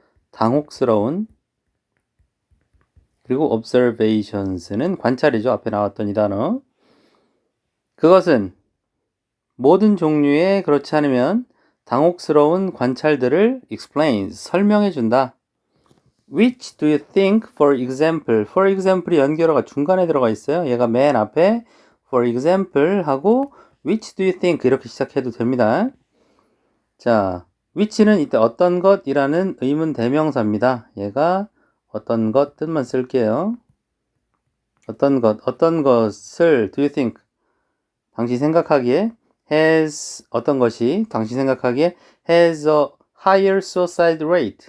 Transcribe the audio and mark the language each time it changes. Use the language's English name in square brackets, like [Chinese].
[Korean] 당혹스러운. 그리고 observations는 관찰이죠. 앞에 나왔던 이 단어. 그것은 모든 종류의, 그렇지 않으면 당혹스러운 관찰들을 explains, 설명해 준다. [English] Which do you think, for example? for example [Korean] 이 연결어가 중간에 들어가 있어요. 얘가 맨 앞에 for example 하고 [English] which do you think [Korean] 이렇게 시작해도 됩니다. 자, which는 이때 어떤 것이라는 의문 대명사입니다. 얘가 어떤 것 뜻만 쓸게요. 어떤 것, 어떤 것을 [English] do you think [Korean] 당신 생각하기에 has 어떤 것이 당신 생각하기에 [English] has a higher suicide rate.